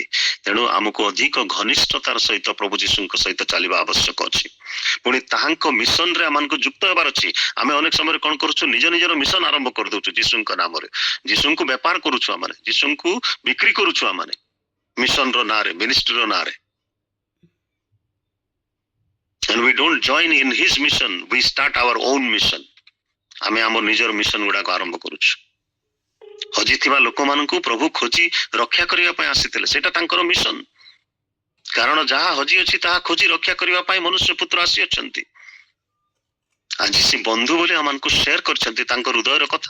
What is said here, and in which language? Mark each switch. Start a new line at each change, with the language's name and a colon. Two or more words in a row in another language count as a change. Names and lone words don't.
Odia: ତେଣୁ ଆମକୁ ଅଧିକ ଘନିଷ୍ଠତାର ସହିତ ପ୍ରଭୁ ଯୀଶୁଙ୍କ ସହିତ ଚାଲିବା ଆବଶ୍ୟକ ଅଛି। ପୁଣି ତାହାଙ୍କ ମିଶନରେ ଆମକୁ ଯୁକ୍ତ ହେବାର ଅଛି। ଆମେ ଅନେକ ସମୟରେ କଣ କରୁଛୁ? ନିଜ ନିଜର ମିଶନ ଆରମ୍ଭ କରିଦଉଛୁ ଯୀଶୁଙ୍କ ନାମରେ। ଯୀଶୁଙ୍କୁ ବେପାର କରୁଛୁ, ଆମେ ଯୀଶୁଙ୍କୁ ବିକ୍ରି କରୁଛୁ, ଆମେ ମିଶନର ନାଁରେ, ମିନିଷ୍ଟ୍ରିର ନାଁରେ।
English: And we don't join in his mission, we start our own mission.
Odia: ଆମେ ଆମ ନିଜର ମିଶନ ଗୁଡାକ ଆରମ୍ଭ କରୁଛୁ। ହଜିଥିବା ଲୋକମାନଙ୍କୁ ପ୍ରଭୁ ଖୋଜି ରକ୍ଷା କରିବା ପାଇଁ ଆସିଥିଲେ, ସେଇଟା ତାଙ୍କର ମିଶନ। କାରଣ ଯାହା ହଜି ଅଛି ତାହା ଖୋଜି ରକ୍ଷା କରିବା ପାଇଁ ମନୁଷ୍ୟ ପୁତ୍ର ଆସିଅଛନ୍ତି। ଆଜି ସେ ବନ୍ଧୁ ବୋଲି ଆମମାନଙ୍କୁ ସେୟାର କରିଛନ୍ତି ତାଙ୍କ ହୃଦୟର କଥା।